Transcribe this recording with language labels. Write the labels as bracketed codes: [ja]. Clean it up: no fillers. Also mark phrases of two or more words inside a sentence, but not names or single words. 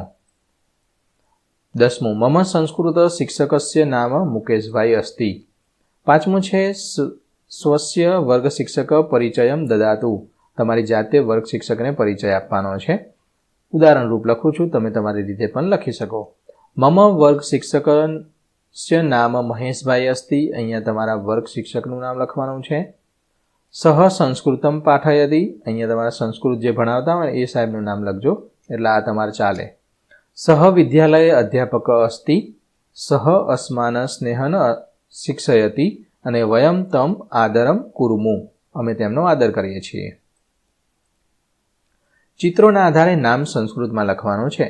[sa] 10મું, મમ સંસ્કૃત શિક્ષકસ્ય નામ મુકેશભાઈ અસ્તિ। [gu] 5મું છે, [sa] સ્વસ્ય વર્ગ શિક્ષક પરિચયમ દદાતુ, [gu] તમારી જાતે વર્ગ શિક્ષકને પરિચય આપવાનો છે। ઉદાહરણ રૂપ લખું છું, તમે તમારી રીતે પણ લખી શકો। [sa] મમ વર્ગ શિક્ષક स्य नाम महेशभाई अस्ति, [gu] અહીંયા તમારા વર્ગ શિક્ષકનું નામ લખવાનું છે। [sa] सह संस्कृतम पाठयति, [gu] અહીંયા તમારે સંસ્કૃત જે ભણાવતા હોય એ સાહેબનું નામ લખજો એટલે આ તમારે ચાલે। [sa] સહ વિદ્યાલય અધ્યાપક અસ્તિ, સહ અસ્માન સ્નેહન શિક્ષયતિ અને વયમ તમ આદરમ કુર્મુ, [gu] અમે તેમનો આદર કરીએ છીએ। ચિત્રોના આધારે નામ સંસ્કૃતમાં લખવાનું છે।